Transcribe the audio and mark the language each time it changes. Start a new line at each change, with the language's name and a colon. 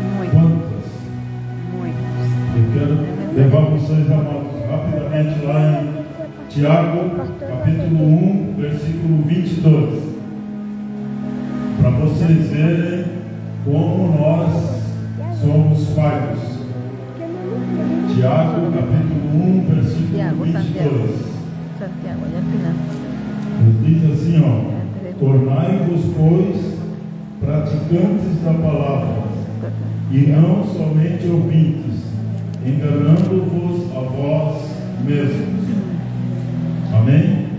Portuguese: Quantas? Eu quero levar vocês, amados, rapidamente lá em Tiago, capítulo 1, versículo 22, para vocês verem como nós somos falhos. Tiago, capítulo 1, versículo 22.
Spanish: Santiago, allá al final.
Portuguese: Diz assim, ó: tornai-vos, pois, praticantes da palavra, e não somente ouvintes, enganando-vos a vós mesmos. Amém?